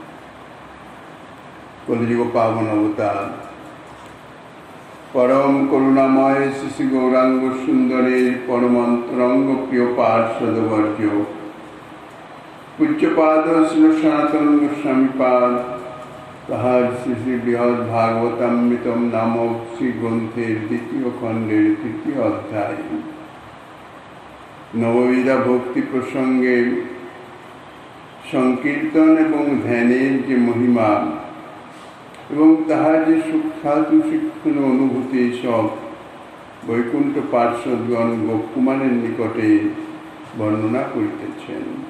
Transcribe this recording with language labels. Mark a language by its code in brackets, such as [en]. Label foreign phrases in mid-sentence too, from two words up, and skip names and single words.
[bn] কলিযুগ পাবন অবতার পরম করুণাময় শ্রী গৌরাঙ্গ সুন্দরের পরমান্তরঙ্গ প্রিয় পার্ষদবর্য পূজ্যপাদ শ্রী সনাতন গোস্বামী পাদ তাহার শ্রী বৃহৎ ভাগবতামৃতম নামক শ্রী গ্রন্থের দ্বিতীয় খণ্ডের তৃতীয় অধ্যায় নববিধা ভক্তি প্রসঙ্গে সংকীর্তন এবং ধ্যানের যে মহিমা এবং তাহার যে সুখ্যাতু শিক্ষণ অনুভূতি সব বৈকুণ্ঠ পার্শ্বদগণ গোপকুমারের নিকটে বর্ণনা করিতেছেন।